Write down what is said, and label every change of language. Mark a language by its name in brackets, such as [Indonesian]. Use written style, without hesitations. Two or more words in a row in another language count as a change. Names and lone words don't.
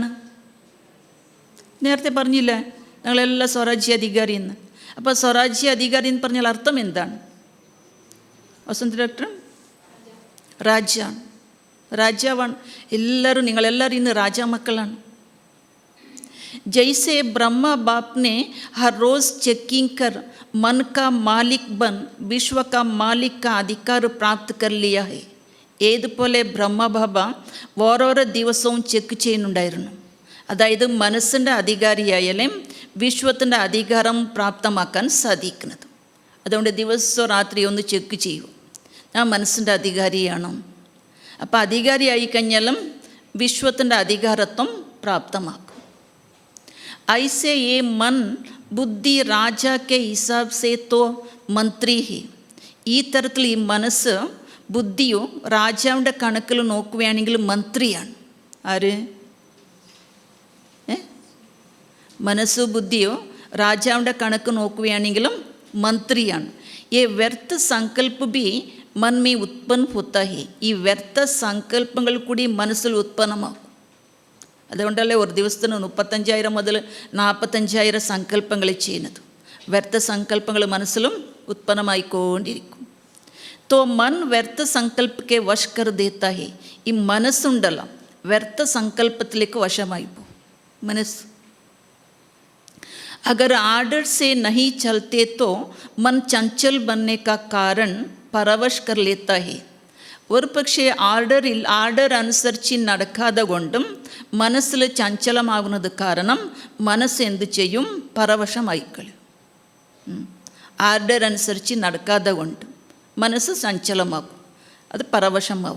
[Malayalam] നേരത്തെ പറഞ്ഞില്ലേ ഞങ്ങളെല്ലാം സ്വരാജ്യ അധികാരി എന്ന്. അപ്പോൾ സ്വരാജ്യ അധികാരി എന്ന് പറഞ്ഞാൽ അർത്ഥം എന്താണ്? വസന്ത് ഡോക്ടർ രാജാണ്, രാജാവാണ്. എല്ലാവരും നിങ്ങളെല്ലാവരും ഇന്ന് രാജാമക്കളാണ്. [Hindi] जैसे ब्रह्मा बाप ने हर रोज़ चेकिंग कर मन का मालिक बन विश्व का मालिक का अधिकार प्राप्त कर लिया है. [Malayalam] ഏതുപോലെ ബ്രഹ്മബാബ ഓരോരോ ദിവസവും ചെക്ക് ചെയ്യുന്നുണ്ടായിരുന്നു. അതായത് മനസ്സിൻ്റെ അധികാരിയായാലും വിശ്വത്തിൻ്റെ അധികാരം പ്രാപ്തമാക്കാൻ സാധിക്കുന്നത്. അതുകൊണ്ട് ദിവസവും രാത്രി ഒന്ന് ചെക്ക് ചെയ്യൂ, ഞാൻ മനസ്സിൻ്റെ അധികാരിയാണോ? അപ്പോൾ അധികാരിയായി കഴിഞ്ഞാലും വിശ്വത്തിൻ്റെ അധികാരത്വം പ്രാപ്തമാക്കും. [Hindi] ऐसे ये मन बुद्धि राजा के हिसाब से तो मंत्री ही. [Malayalam] ഈ തരത്തിൽ ഈ മനസ്സ് ബുദ്ധിയോ രാജാവിൻ്റെ കണക്കിൽ നോക്കുകയാണെങ്കിൽ മന്ത്രിയാണ്. ആര്? മനസ്സു ബുദ്ധിയോ രാജാവിൻ്റെ കണക്ക് നോക്കുകയാണെങ്കിലും മന്ത്രിയാണ്. [Hindi] ये व्यर्थ संकल्प भी मन में उत्पन्न होता है. [Malayalam] ഈ വ്യർത്ഥ സങ്കല്പങ്ങൾ കൂടി മനസ്സിൽ ഉത്പന്നമാക്കും. അതുകൊണ്ടല്ലേ ഒരു ദിവസത്തിന് 35,000 മുതൽ 45,000 സങ്കല്പങ്ങൾ ചെയ്യുന്നത്. വ്യർത്ഥ സങ്കല്പങ്ങൾ മനസ്സിലും ഉത്പന്നമായിക്കൊണ്ടിരിക്കും. [Hindi] तो मन व्यर्थ संकल्प के वश कर देता है. [Malayalam] ഈ മനസ്സുണ്ടല്ലോ വ്യർത്ഥ സങ്കല്പത്തിലേക്ക് വശമായി പോകും മനസ്സ്. [Hindi] अगर आर्डर से नहीं चलते तो मन चंचल बनने का कारण परवश कर लेता है. [Malayalam] ഒരു പക്ഷേ ആർഡർ അനുസരിച്ച് നടക്കാതെ കൊണ്ടും മനസ്സിൽ ചഞ്ചലമാകുന്നത് കാരണം മനസ്സ് എന്ത് ചെയ്യും? പരവശമായിക്കളയും. ആർഡർ അനുസരിച്ച് നടക്കാതെ കൊണ്ട് മനസ്സ് ചഞ്ചലമാകും, അത് പരവശമാവും.